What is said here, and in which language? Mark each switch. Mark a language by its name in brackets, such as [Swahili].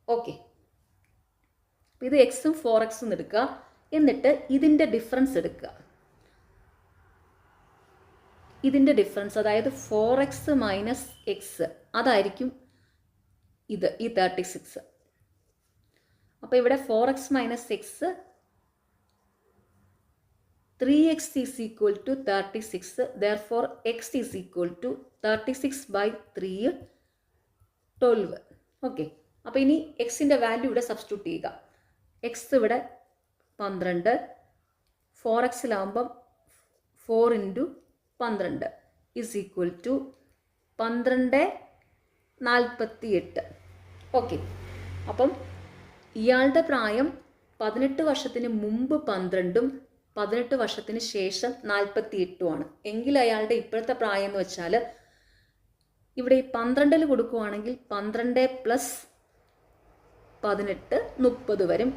[Malayalam] Okay, ഇത് എക്സും 4xും എടുക്കുക. എന്നിട്ട് ഇതിൻ്റെ ഡിഫറൻസ് എടുക്കുക. ഇതിൻ്റെ ഡിഫറൻസ്, അതായത് 4x മൈനസ് എക്സ്, അതായിരിക്കും ഇത് ഈ 36. അപ്പോൾ ഇവിടെ [English] 4x minus x 3x is equal to 36. Therefore, x is equal to 36/3 12. [Malayalam] Okay, അപ്പോൾ ഇനി എക്സിൻ്റെ വാല്യൂ ഇവിടെ സബ്സ്റ്റിറ്റ്യൂട്ട് ചെയ്യുക. എക്സ് ഇവിടെ 12, 4xലാകുമ്പം 4 × 12 [English] is equal to 12:48. [Malayalam] ഓക്കെ, അപ്പം ഇയാളുടെ പ്രായം 18 വർഷത്തിന് മുമ്പ് 12ഉം 18 വർഷത്തിന് ശേഷം 48ഉമാണ്. എങ്കിൽ അയാളുടെ ഇപ്പോഴത്തെ പ്രായം എന്ന് വെച്ചാൽ ഇവിടെ ഈ 12 കൊടുക്കുവാണെങ്കിൽ 12 പ്ലസ് 18 30 വരും.